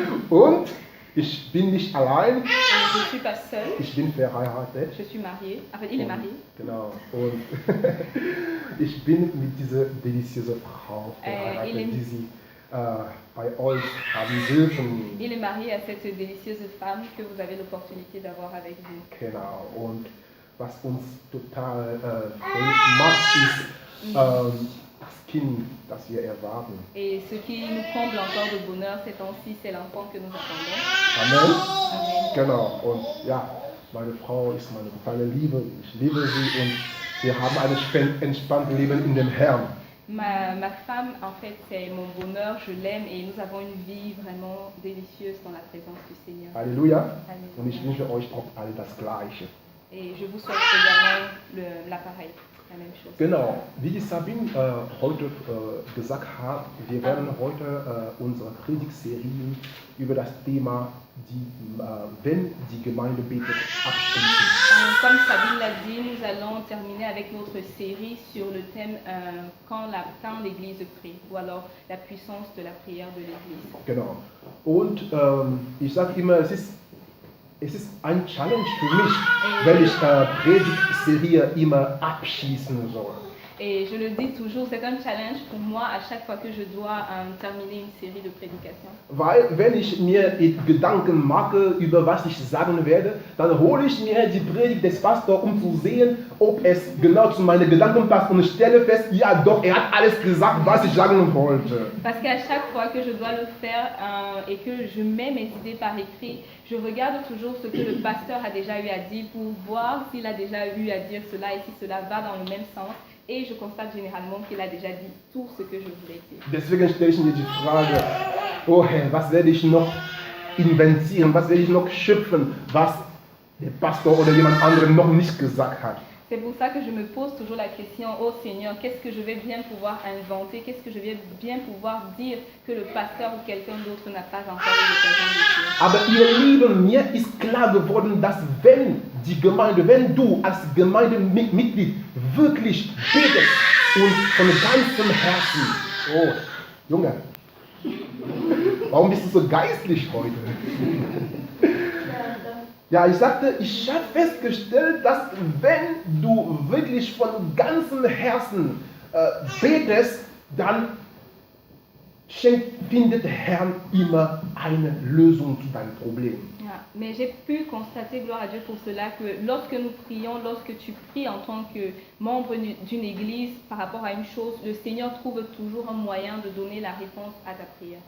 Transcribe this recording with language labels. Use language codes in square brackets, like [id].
[de] Und ich bin nicht allein. [fr] Je suis pas seule. [de] Ich bin verheiratet. [fr] Je suis mariée. Enfin, il est marié. [de] Genau. Und ich bin mit dieser deliziösen Frau verheiratet, die sie bei euch haben dürfen. [fr] Il est marié à cette délicieuse femme que vous avez l'opportunité d'avoir avec vous. [de] Genau. Und was uns total fröhlich macht, ist das Kind, das wir erwarten. [fr] Et ce qui nous comble encore de bonheur ces temps-ci, c'est l'enfant que nous attendons. Amen. Amen. [de] Genau. Und ja, meine Frau ist meine totale Liebe. Ich liebe sie und wir haben ein entspanntes Leben in dem Herrn. [fr] Ma femme, en fait, c'est mon bonheur, je l'aime et nous avons une vie vraiment délicieuse dans la présence du Seigneur. [de] Halleluja. [fr] Alléluia. [de] Und ich wünsche euch auch alle das Gleiche. [fr] Et je vous souhaite également l'appareil, la même chose. [de] Genau, wie die Sabine heute gesagt hat, wir werden heute unsere Predigtserie über das Thema, wenn die Gemeinde betet, abschließen. [fr] Comme Sabine l'a dit, nous allons terminer avec notre série sur le thème quand l'Église prie, ou alors la puissance de la prière de l'Église. [de] Genau, und ich sage immer, es ist ein Challenge für mich, wenn ich Predigtserie immer abschließen soll. [fr] Et je le dis toujours, c'est un challenge pour moi à chaque fois que je dois terminer une série de prédications. [de] Weil wenn ich mir Gedanken mache, über was ich sagen werde, dann hole ich mir die Predigt des Pastors, um zu sehen, ob es genau zu meinen Gedanken passt und ich stelle fest, ja doch, er hat alles gesagt, was ich sagen wollte. [fr] Parce qu'à chaque fois que je dois le faire et que je mets mes idées par écrit, je regarde toujours ce que le pasteur a déjà eu à dire pour voir s'il a déjà eu à dire cela et si cela va dans le même sens. Et je constate généralement qu'il a déjà dit tout ce que je voulais dire. [de] Deswegen stelle ich mir die Frage, oh Herr, was werde ich noch inventieren, was werde ich noch schöpfen, was der Pastor oder jemand anderem noch nicht gesagt hat. [fr] C'est pour ça que je me pose toujours la question, oh Seigneur, qu'est-ce que je vais bien pouvoir inventer, qu'est-ce que je vais bien pouvoir dire que le pasteur ou quelqu'un d'autre n'a pas encore eu l'occasion de dire. [de] Aber ihr Lieben, mir ist klar geworden, dass wenn du als Gemeindemitglied wirklich betest und von ganzem Herzen, oh Junge, warum bist du so geistlich heute? Ja, ich sagte, ich habe festgestellt, dass wenn du wirklich von ganzem Herzen betest, dann findet der Herr immer eine Lösung zu deinem Problem. Ja, [fr] Mais j'ai pu constater, gloire à Dieu pour cela, que lorsque nous prions, lorsque tu pries en tant que membre d'une église par rapport à une chose, le Seigneur trouve toujours un moyen de donner la réponse à ta prière.